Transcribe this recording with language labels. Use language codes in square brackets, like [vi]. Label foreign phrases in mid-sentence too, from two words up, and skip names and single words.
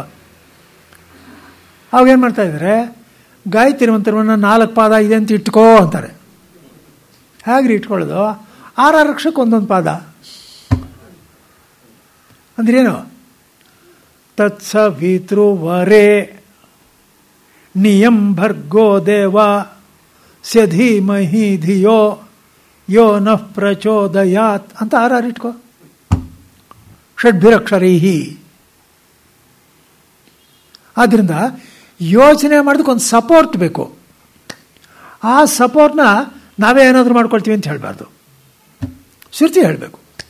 [kn] ಅವಾಗೇನು ಮಾಡ್ತಾ ಇದ್ದಾರೆ, ಗಾಯತ್ರಿ ಮಂತ್ರವನ್ನು 4 ಪಾದ ಇದೆ ಅಂತ ಇಟ್ಕೋ ಅಂತಾರೆ. ಹೇಗ್ರಿ ಇಟ್ಕೊಳ್ಳೋದು? 6 ಅಕ್ಷರಕ್ಕೆ ಒಂದೊಂದು ಪಾದ. [sa] ಅಂದ್ರೇನು? ತತ್ಸವಿತೃವರೇ ನಿಯಂ ಭರ್ಗೋ ದೇವ ಸ್ಯ ಧೀಮಹಿ ಧಿಯೋ ಯೋ ನಃ ಪ್ರಚೋದಯಾತ್ [kn] ಅಂತ ಆರಾರು ಇಟ್ಕೋ. [sa] ಷಡ್ಭಿರಕ್ಷರೈಹಿ. [kn] ಆದ್ದರಿಂದ ಯೋಚನೆ ಮಾಡೋದಕ್ಕೊಂದು ಸಪೋರ್ಟ್ ಬೇಕು. ಆ ಸಪೋರ್ಟ್ನ ನಾವೇ ಏನಾದರೂ ಮಾಡ್ಕೊಳ್ತೀವಿ ಅಂತ ಹೇಳಬಾರ್ದು, ಶ್ರುತಿ ಹೇಳಬೇಕು.